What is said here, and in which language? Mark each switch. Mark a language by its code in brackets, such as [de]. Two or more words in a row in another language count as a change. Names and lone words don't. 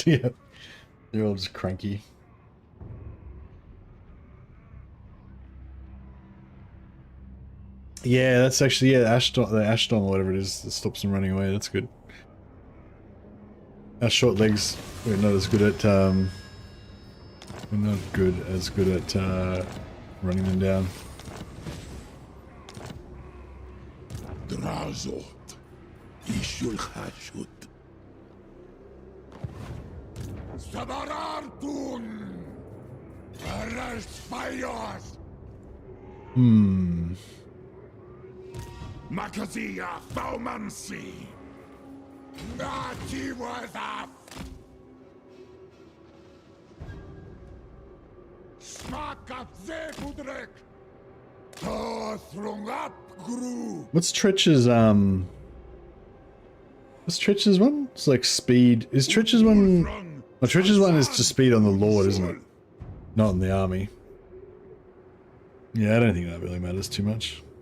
[en] Yeah, they're all just cranky. Yeah, that's actually, yeah, the Ash Storm or whatever it is that stops them running away. That's good. Our short legs, we're not as good at running them down. Drazhoath, Ishul Hashut. Sabarartun! Arashpayos! Makazia Baumansi! Nati Wazaf! Smakat Zepudrek! Tothrungap Gru! What's Tretch's one? It's like speed. Is Tretch's one? Well, Tretch's one is just speed on the Lord, isn't it? Not in the army. Yeah, I don't think that really matters too much.